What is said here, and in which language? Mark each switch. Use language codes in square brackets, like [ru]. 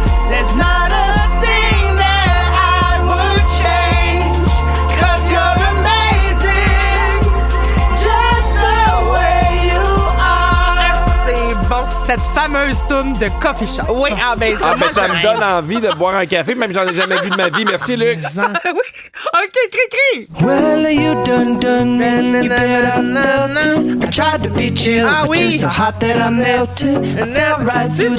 [en] There's not a thing that I would change, 'cause you're amazing, just the way you are. [fr] C'est bon. Cette fameuse toune de Coffee Shop. Oui, Ah, ben, ça me donne envie de boire un café, même j'en ai jamais vu de ma vie. Merci, Luc. Oui. OK, Cricri. [en] Well, you done me, you better melted. I tried to be chill, Ah but [fr] oui. [en] you're so hot that I melted. I fell right through the